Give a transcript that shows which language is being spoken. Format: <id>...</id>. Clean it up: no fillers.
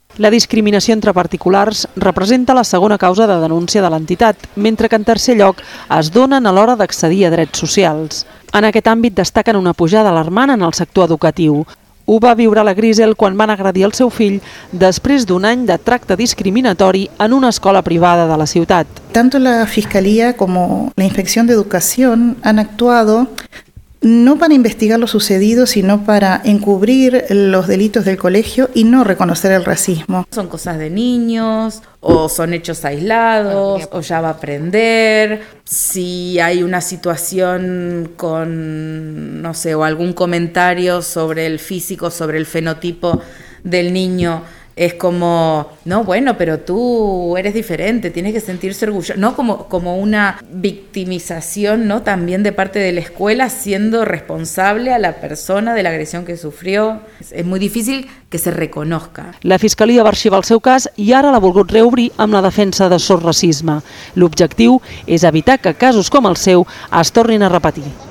<ca>La discriminació entre particulars representa la segona causa de denúncia de l'entitat, mentre que en tercer lloc es donen a l'hora d'accedir a drets socials. En aquest àmbit destaquen una pujada alarmant en el sector educatiu. Ho va viure la Grisel quan van agredir el seu fill després d'un any de tracte discriminatori en una escola privada de la ciutat.</ca> <es>Tanto la Fiscalía como la Inspección de Educación han actuado no para investigar lo sucedido, sino para encubrir los delitos del colegio y no reconocer el racismo. Son cosas de niños, o son hechos aislados, o ya va a aprender. Si hay una situación con, no sé, o algún comentario sobre el físico, sobre el fenotipo del niño, es como, no, bueno, pero tú eres diferente, tienes que sentirse orgulloso. No, como una victimización, ¿no? También de parte de la escuela, siendo responsable a la persona de la agresión que sufrió. Es muy difícil que se reconozca.</es> <ca>La Fiscalia va arxivar el seu cas i ara l'ha volgut reobrir amb la defensa de SOS Racisme. L'objectiu és evitar que casos com el seu es tornin a repetir.</ca>